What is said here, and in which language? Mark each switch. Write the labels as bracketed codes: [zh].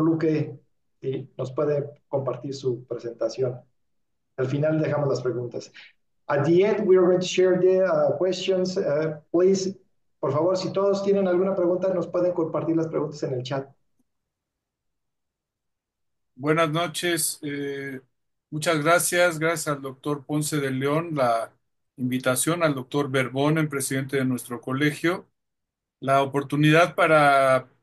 [es] Luque, si nos puede compartir su presentación. Al final dejamos las preguntas. [en] At the end, we are going to share the questions. [es] Please, por favor, si todos tienen alguna pregunta, nos pueden compartir las preguntas en el chat. Buenas noches. Muchas gracias. Gracias al doctor Ponce de León, la invitación al doctor Berbón, el presidente de nuestro colegio, la oportunidad para